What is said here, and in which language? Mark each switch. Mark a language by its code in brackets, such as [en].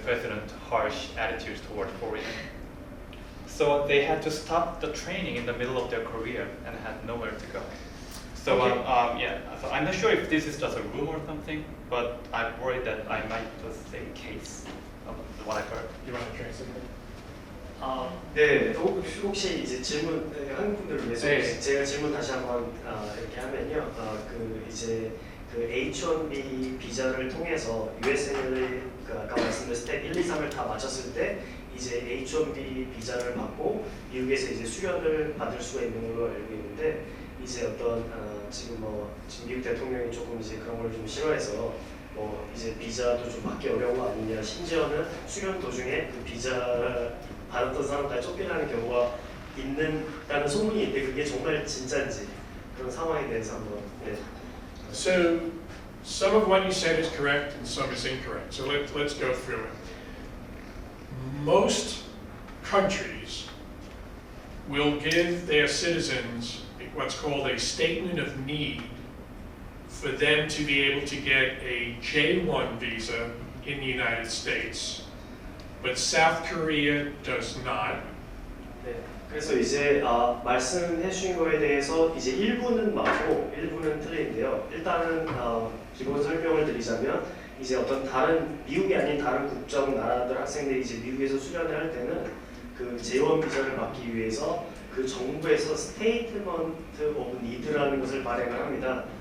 [en] president's harsh attitudes toward foreigners. So they had to stop the training in the middle of their career and had nowhere to go. So so I'm not sure if this is just a rumor or something, but I'm worried that I might just say case of what I've heard. You want to translate? [ko] 네, 혹시 이제 질문 한국 분들을 위해서 네. 제가 질문 다시 한번 이렇게 하면요, 그 이제 그 H-1B 비자를 통해서 USMLE 그 아까 말씀드린 스텝 1, 2, 3을 다 마쳤을 때 이제 H-1B 비자를 받고 미국에서 이제 수련을 받을 수가 있는 걸로 알고 있는데 이제 어떤 지금 미국 대통령이 조금 이제 그런 걸 좀 싫어해서 이제 비자도 좀 받기 어려운 거 아니냐, 심지어는 수련 도중에 그 비자 받았던 사람까지 쫓겨나는 경우가 있는다는 소문이 있는데 그게 정말 진짜인지 그런 상황에 대해서 한번 [en] So some of what you said is correct and some is incorrect. So let's go through it. Most countries will give their citizens what's called a statement of need for them to be able to get a J-1 visa in the United States. But South Korea does not. [ko] 네, 그래서 이제 말씀해 주신 거에 대해서 이제 일부는 맞고 일부는 틀린데요. 일단은 기본 설명을 드리자면 이제 어떤 다른 미국이 아닌 다른 국적 나라들 학생들이 이제 미국에서 수련을 할 때는 그 J1 비자를 받기 위해서 그 정부에서 스테이트먼트 오브 니드라는 것을 발행을 합니다.